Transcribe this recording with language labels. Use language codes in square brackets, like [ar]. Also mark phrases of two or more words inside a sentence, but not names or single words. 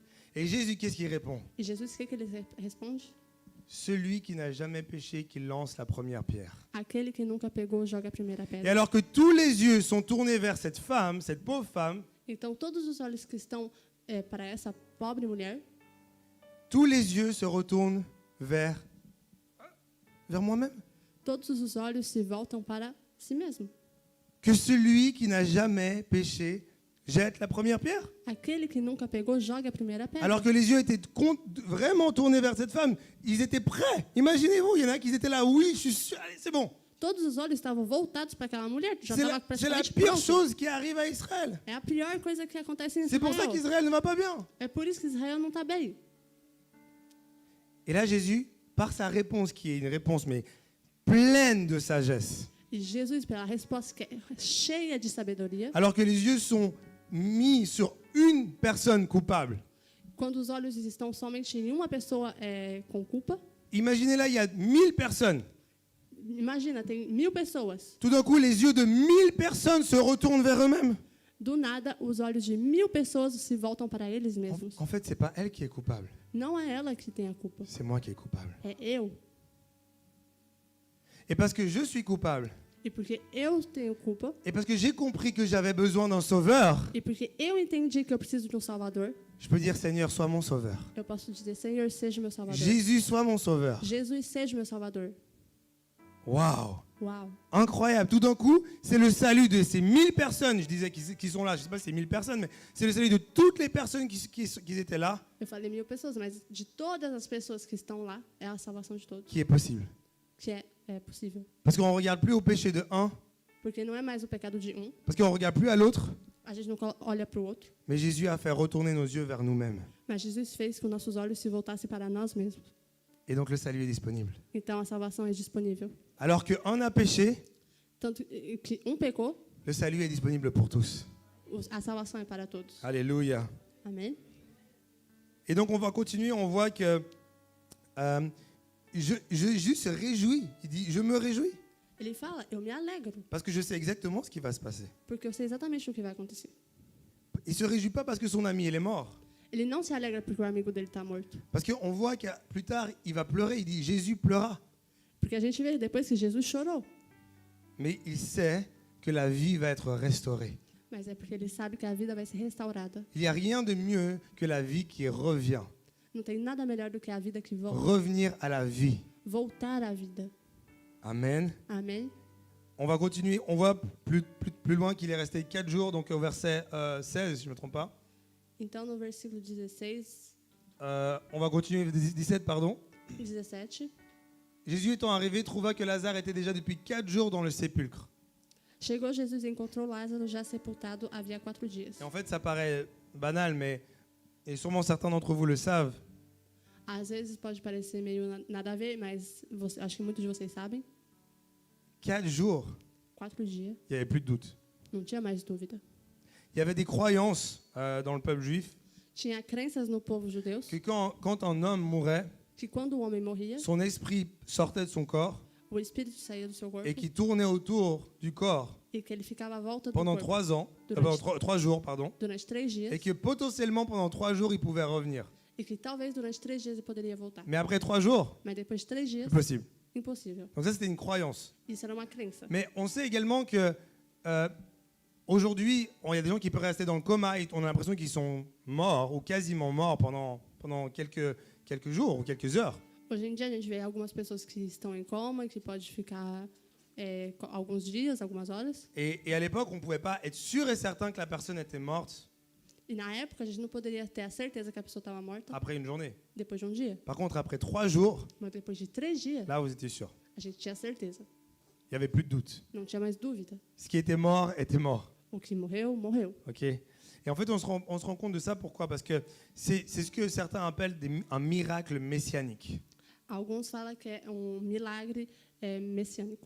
[fr] Et Jésus, qu'est-ce qu'il répond? [pt] E Jesus, o que ele responde? [fr] Celui qui n'a jamais péché, qui lance la première pierre. [pt] Aquele que nunca pegou, joga a primeira [fr] Et [pt] pedra. [fr] alors que tous les yeux sont tournés vers cette femme, cette pauvre femme, [pt] Então, todos os olhos que estão para essa pobre mulher, [fr] tous les yeux se retournent vers moi-même. [pt] todos os olhos se voltam para si mesmo. [fr] Que celui qui n'a jamais péché jette la première pierre. [pt] Aquele que nunca pegou, joga a primeira pedra. [fr] Alors que les yeux étaient vraiment tournés vers cette femme, ils étaient prêts. Imaginez-vous, il y en a qui étaient là, oui, je suis sûr, allez, c'est bon. [pt] Todos os olhos estavam voltados para aquela mulher, já [fr] C'est [pt] estava [fr] la [pt] praticamente [fr] pire [pt] pronto. [fr] chose qui arrive à Israël. [pt] É a pior coisa que acontece em [fr] C'est pour ça [pt] Israel. [fr] qu'Israël ne va pas bien. [pt] É por isso que Israel não está bem. [fr] Et là, Jésus, par sa réponse, qui est une réponse mais pleine de sagesse, [pt] E Jesus, pela resposta que é cheia de sabedoria, [fr] alors que les yeux sont mis sur une personne coupable, [pt] Quando os olhos estão somente em uma pessoa com culpa, [fr] imaginez là, il y a 1000 personnes. [pt] imagina, tem 1000 pessoas. [fr] Tout d'un coup, les yeux de 1000 personnes se retournent vers eux-mêmes. [pt] Do nada, os olhos de 1000 pessoas se voltam para eles [fr] En, [pt] mesmos. [fr] en fait, c'est pas elle qui est coupable, [pt] Não é ela que tem a culpa, [fr] c'est moi qui est coupable. [pt] é eu. [fr] Et parce que je suis coupable, [pt] E porque eu tenho culpa, [fr] et parce que j'ai compris que j'avais besoin d'un sauveur, [pt] e porque eu entendi que eu preciso de um Salvador, [fr] je peux dire Seigneur, sois mon sauveur. [pt] eu posso dizer, Senhor, seja meu Salvador. [fr] Jésus, sois mon sauveur. [pt] Jesus, seja meu Salvador. [fr] Waouh, [pt] Uau! [fr] incroyable. Tout d'un coup, c'est le salut de ces 1000 personnes, je disais, qui sont là. Je ne sais pas si c'est 1000 personnes, mais c'est le salut de toutes les personnes qui étaient là, [pt] Eu falei 1000 pessoas, mas de todas as pessoas que estão lá, é a salvação de todos, [fr] qui est possible. [pt] que é possível. [fr] Parce qu'on ne regarde plus au péché de un, [pt] Porque não é mais o pecado de um, [fr] parce qu'on ne regarde plus à l'autre, [pt] a gente não olha para o outro, [fr] mais Jésus a fait retourner nos yeux vers nous-mêmes. [pt] mas Jesus fez que os nossos olhos se voltassem para nós mesmos. [fr] Et donc le salut est disponible. [pt] Então a salvação é disponível. [fr] Alors qu'un a péché, [pt] Tanto que um pecou, [fr] le salut est disponible pour tous. [pt] a salvação é para todos. [fr] Alléluia. [pt] Amém? [fr] Et donc on va continuer, on voit que Jésus se réjouit. Il dit, je me réjouis. [pt] Ele fala, eu me alegro, [fr] Parce que je sais exactement ce qui va se passer. [pt] porque eu sei exatamente o que vai acontecer. [fr] Il ne se réjouit pas parce que son ami il est mort. [pt] Ele não se alegra porque o amigo dele está morto. [fr] Parce qu'on voit que plus tard, il va pleurer. Il dit, Jésus pleura. [pt] Porque a gente vê depois que Jesus chorou. [fr] Mais il sait que la vie va être restaurée. [pt] Mas é porque ele sabe que a vida vai ser restaurada. [fr] Il n'y a rien de mieux que la vie qui revient. [pt] Não tem nada melhor do que a vida que volta. [fr] Revenir à la vie. [pt] Voltar à vida. [fr] Amen. [pt] Amém? [fr] On va continuer. On voit plus loin qu'il est resté 4 jours, donc au verset 16, si je ne me trompe pas. [pt] Então, no versículo 16, [fr] On va continuer, 17, pardon. 17. Jésus étant arrivé, trouva que Lazare était déjà depuis 4 jours dans le sépulcre. [pt] Chegou Jesus e encontrou Lázaro já sepultado havia 4 dias. [fr] Et en fait, ça paraît banal, mais et sûrement certains d'entre vous le savent. [pt] Às vezes pode parecer meio nada a ver, mas acho que muitos de vocês sabem. [fr] 4 jours, [pt] 4 dias, [fr] il n'y avait plus de doute. [pt] não tinha mais dúvida. [fr] Il y avait des croyances dans le peuple juif [pt] Tinha crenças no povo judeu [fr] que quand un homme mourait, [pt] que quando o homem morria, [fr] son esprit sortait de son corps [pt] o espírito saía do seu corpo [fr] et qui tournait autour du corps [pt] e que ele ficava à volta do [fr] pendant [pt] corpo [fr] 3 ans, [pt] Durante- [fr] 3 jours, pardon, [pt] durante 3 dias [fr] et que potentiellement pendant 3 jours, il pouvait revenir. [pt] e que talvez durante 3 dias ele poderia voltar. [fr] Mais après 3 jours, [pt] Mas depois de 3 dias, [fr] c'est possible. [pt] impossível. [fr] Donc ça, c'était une croyance. [pt] Isso era uma crença. [fr] Mais on sait également que aujourd'hui, il y a des gens qui peuvent rester dans le coma et on a l'impression qu'ils sont morts ou quasiment morts pendant quelques jours ou quelques heures. [pt] Hoje em dia a gente vê algumas pessoas que estão em coma e que pode ficar alguns dias, algumas horas. [fr] Et à l'époque, on ne pouvait pas être sûr et certain que la personne était morte [pt] E na época a gente não poderia ter a certeza que a pessoa estava morta [fr] après une journée. [pt] depois de um dia. [fr] Par contre, après 3 jours, [pt] Mas depois de 3 dias, [fr] là, vous étiez sûr. [pt] a gente tinha certeza. [fr] Il n'y avait plus de doute. [pt] Não tinha mais dúvida. [fr] Ce qui était mort était mort. [pt] O que morreu, morreu. [fr] Ok. Et en fait, on se rend compte de ça. Pourquoi? Parce que c'est ce que certains appellent un miracle messianique. [pt] Alguns falam que é milagre messiânico.